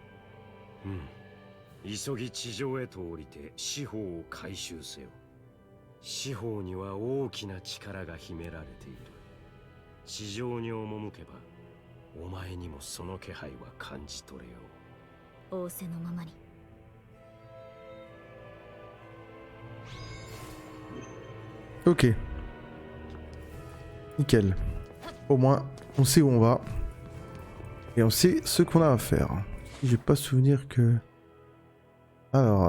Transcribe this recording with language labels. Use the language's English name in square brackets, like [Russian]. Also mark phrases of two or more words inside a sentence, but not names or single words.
[Japanese] うん、急ぎ地上へと降りて司法を回収せよ。司法には大きな力が秘められている。地上に赴けばお前にもその気配は感じ取れよう。仰せのままに。 [French] Ok. Nickel. Au moins, on sait où on va. Et on sait ce qu'on a à faire. J'ai pas souvenir que... Alors...